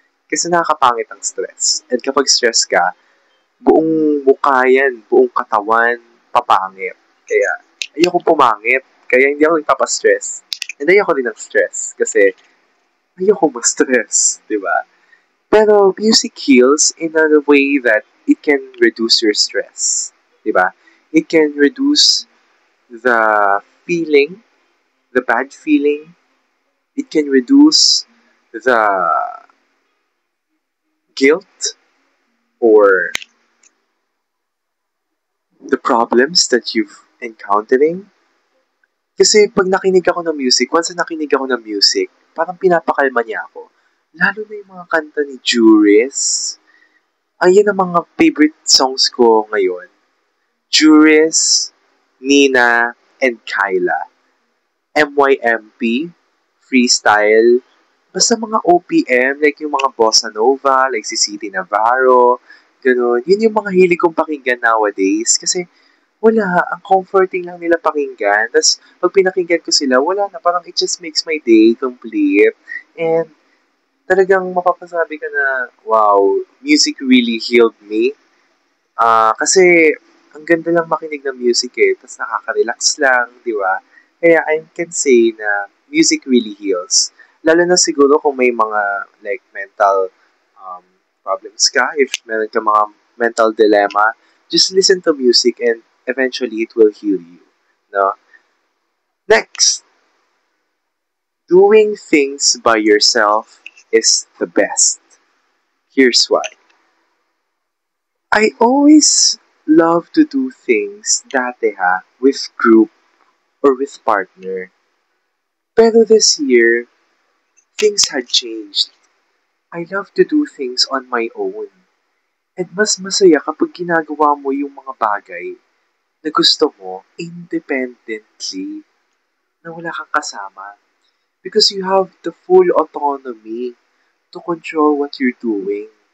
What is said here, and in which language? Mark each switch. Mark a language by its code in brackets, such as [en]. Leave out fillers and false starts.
[tl] Kasi nakakapangit ang stress. And kapag stress ka, buong mukha yan, buong katawan, papangit. Kaya, ayoko pumangit. Kaya hindi ako nagpapastress. And ayoko din ng stress. Kasi, ayoko ma-stress. Diba? [en] Pero, music heals in a way that it can reduce your stress. Diba? It can reduce the feeling, the bad feeling. It can reduce the guilt or the problems that you've encountering. [tl] Kasi pag nakinig ako ng music, once na nakinig ako ng music, parang pinapakalma niya ako. Lalo na yung mga kanta ni Juris. Ayan ang mga favorite songs ko ngayon. Juris, Nina, and Kyla. MYMP, freestyle, basta mga OPM, like yung mga bossa nova, like si City Navarro, ganun. Yun yung mga hilig kong pakinggan nowadays. Kasi, wala, ang comforting lang nila pakinggan. Tapos, pag pinakinggan ko sila, wala na, parang [en] it just makes my day complete. [tl] And, talagang mapapasabi ka na, wow, [en] music really healed me. [tl] Kasi ang ganda lang makinig ng music eh, tapos nakaka-relax lang, di ba? [en] Kaya I can say na music really heals. [tl] Lalo na siguro kung may mga [en] like mental um, problems ka, if meron ka mga mental dilemma, just listen to music and eventually it will heal you. No? Next, doing things by yourself is the best. Here's why. I always love to do things dati with group or with partner. Pero this year, things had changed. I love to do things on my own. [tl] And mas masaya kapag ginagawa mo yung mga bagay na gusto mo independently, na wala kang kasama. [en] Because you have the full autonomy to control what you're doing.